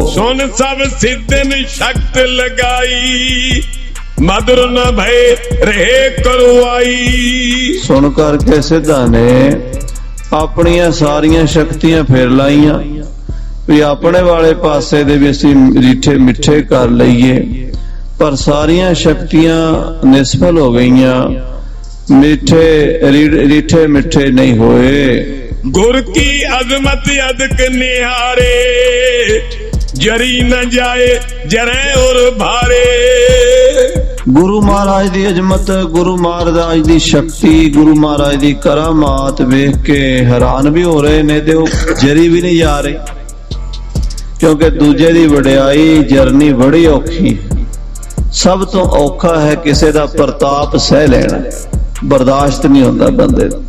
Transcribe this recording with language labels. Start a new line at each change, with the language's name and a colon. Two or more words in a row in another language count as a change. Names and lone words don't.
Punjabi: ਸੁਨ ਸਭ ਸਿੱਧਨ ਸ਼ਕਤ ਲਗਾਈ ਮਦਰ ਨ ਭਏ ਰਹੇ ਕਰਵਾਈ। ਸੁਣ ਕਰਕੇ ਸਿੱਧਾਂ ਨੇ ਆਪਣੀਆਂ ਸਾਰੀਆਂ ਸ਼ਕਤੀਆਂ ਫੇਰ ਲਾਈਆਂ ਵੀ ਆਪਣੇ ਵਾਲੇ ਪਾਸੇ ਦੇ ਵੀ ਅਸੀਂ ਰੀਠੇ ਮਿੱਠੇ ਕਰ ਲਈਏ। ਪਰ ਸਾਰੀਆਂ ਸ਼ਕਤੀਆਂ ਨਿਸ਼ਫਲ ਹੋ ਗਈਆਂ, ਰੀਠੇ ਮਿੱਠੇ ਨਹੀਂ ਹੋਏ। ਗੁਰ ਕੀ ਅਜਮਤ ਅਦਕ ਨਿਹਾਰੇ, ਜਰੀ ਨ ਜਾਏ ਜਰੇ ਔਰ ਭਾਰੇ। ਗੁਰੂ ਮਹਾਰਾਜ ਦੀ ਅਜਮਤ, ਗੁਰੂ ਮਹਾਰਾਜ ਦੀ ਸ਼ਕਤੀ, ਗੁਰੂ ਮਹਾਰਾਜ ਦੀ ਕਰਾਮਾਤ ਵੇਖ ਕੇ ਹੈਰਾਨ ਭੀ ਹੋ ਰਹੇ ਨੇ, ਤੇ ਜਰੀ ਭੀ ਨਹੀਂ ਜਾ ਰਹੇ, ਕਿਉਂਕਿ ਦੂਜੇ ਦੀ ਵਡਿਆਈ ਜਰਨੀ ਬੜੀ ਔਖੀ। ਸਭ ਤੋ ਔਖਾ ਹੈ ਕਿਸੀ ਦਾ ਪ੍ਰਤਾਪ ਸਹ ਲੈਣਾ, ਬਰਦਾਸ਼ਤ ਨਹੀਂ ਹੋਤਾ ਬੰਦੇ ਦਾ।